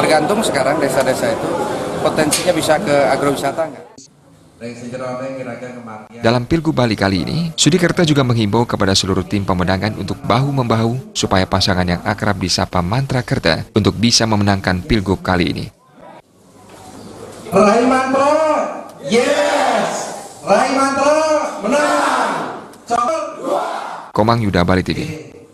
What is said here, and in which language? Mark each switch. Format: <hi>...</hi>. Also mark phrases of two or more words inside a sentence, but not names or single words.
<id>Tergantung sekarang desa-desa itu potensinya bisa ke agrowisata nggak? Dalam Pilgub Bali kali ini, Sudikerta juga menghimbau kepada seluruh tim pemenangan untuk bahu-membahu supaya pasangan yang akrab disapa Mantrekerta untuk bisa memenangkan Pilgub kali ini. Rai Mantra, yes! Rai Mantra, menang! Komang Yuda, Bali TV.</id>